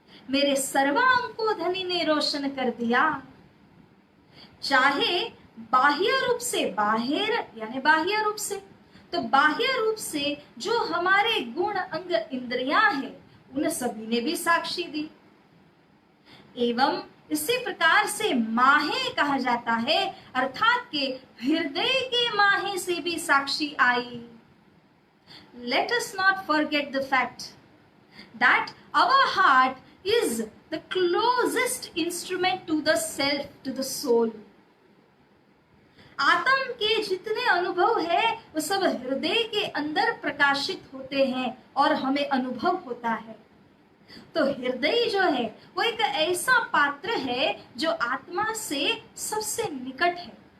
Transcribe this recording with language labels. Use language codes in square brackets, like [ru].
[hi] मेरे सर्वांग को धनी ने रोशन कर दिया। चाहे बाह्य रूप से, बाहिर यानी बाह्य रूप से, तो बाह्य रूप से जो हमारे गुण अंग इंद्रियां हैं, उन सभी ने भी साक्षी दी। एवं इसी प्रकार से माहे कहा जाता है, अर्थात के हृदय के माहे से भी साक्षी आई। [en] Let us not forget the fact that our heart is the closest instrument to the self, to the soul. [hi] आत्म के जितने अनुभव है वो सब हृदय के अंदर प्रकाशित होते हैं और हमें अनुभव होता है। तो हृदय जो है वो एक ऐसा पात्र है जो आत्मा से सबसे निकट है।